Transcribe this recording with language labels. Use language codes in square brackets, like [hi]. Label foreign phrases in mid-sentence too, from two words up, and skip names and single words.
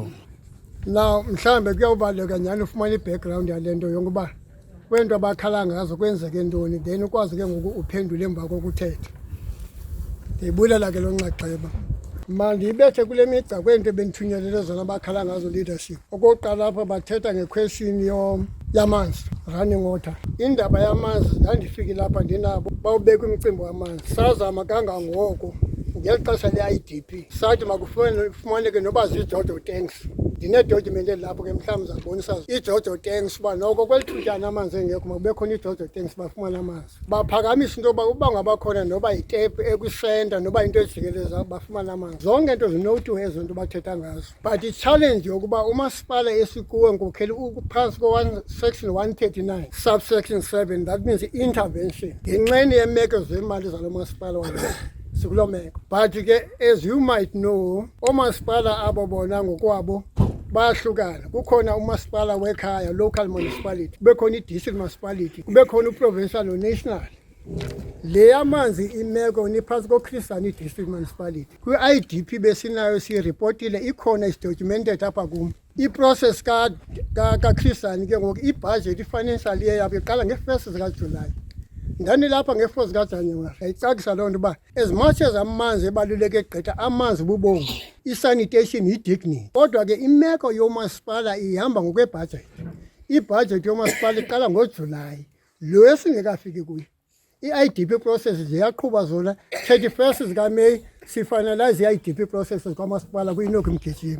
[xh] Now mhlambe kuyawubaleka nyani ufumana i-background yale nto yokuba kwento abakhala ngazo kwenzeke ntoni then ukwazi ke ngoku uphendule emva kokuthetha. Ndiyibulela ke lo nxaxheba. Mandibethe kule migca kwento ebendithunyelele zona abakhala ngazo leadership. Okokuqala apha bathetha ngequestion yamanzi, [en] running water. [xh] Indaba yamanzi ndandifikile apha ndinabo bawubeka umcimbi wamanzi. Sazama kangangoko ngeli xesha le-IDP sathi makufumaneke noba ziiJojo tanks. Ndinedocument lapho ke mhlawumbi zabonisa iJojo tanks uba noko kwelithutyana amanzi engekho makube khona iJojo tanks bafumana amanzi. Baphakamisa into yoba uba ngabakhona noba yitepu ekwisenta noba into ejikeleza bafumana amanzi. Zonke into zinotu ezo nto bathetha ngazo. But i-challenge yokuba umasipala esikuwe nkokheli uphantsi [en] section 139 subsection 7, that means intervention [xh] ngenxeni yeemeko zemali zalo masipala walo. [en] But as you might know, [xh] omasipala abo bona ngokwabo bayahlukana. Kukhona umasipala wekhaya, [en] local municipality, [xh] kubekhona i- [en] district municipality, [xh] kubekhona u-provincial no-national. Le yamanzi imeko niphantsi koKhrisani i- [en] district municipality. [xh] Kwi-IDP besinayo siyiripotile ikhona is-documented apha kum. I-process kaKhrisani ke ngoku ibudget i- [en] financial year [xh] yabo iqala nge-1 zikaJulayi. Ndanilapha nge-4 zikaJanuwari yayicacisa loo nto uba [en] as much as [xh] amanzi ebaluleke gqitha amanzi bubomi, i-sanitation yi-dignity. Kodwa ke imeko yomasipala ihamba ngokwebhajethi. Ibhajethi yomasipala iqala ngoJulayi, lo esingekafiki kuyo. I- [en] IDP processes [xh] ziyaqhuba zona 31 zikaMeyi sifinalize i- [en] IDP processes [xh] kwamasipala kwi-Enoch Mgijima.